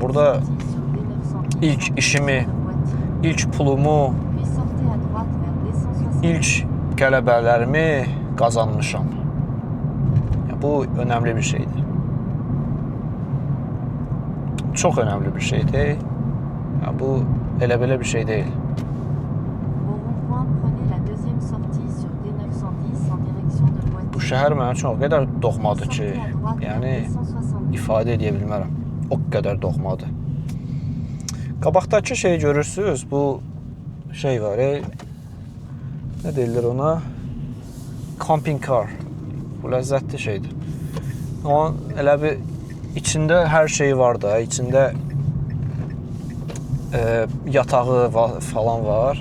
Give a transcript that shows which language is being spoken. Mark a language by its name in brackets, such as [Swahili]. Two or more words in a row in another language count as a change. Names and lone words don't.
[Azerbaijani] Burada ilk işimi, ilk pulumu, ilk qələbələrimi qazanmışam. Bu önəmli bir şeydir. Çox önəmli bir şeydir. Ya bu elə belə bir şey deyil. [French] Au rond-point, prenez la deuxième sortie sur D910 en direction de [Azerbaijani] Bu [French] Poitiers. [Azerbaijani] şəhər mənə çox o qədər doğmadır ki, [French] Sortez à droite vers [Azerbaijani] yəni [French] D170. [Azerbaijani] ifadə edə bilmərəm. O qədər doğmadır. Qabaqdakı şeyi görürsüz, bu şey var, nə deyirlər ona? [French] Camping car. [Azerbaijani] Bu ləzzətli şeydir. Amma elə bir içində hər şey var da, içində yatağı falan var.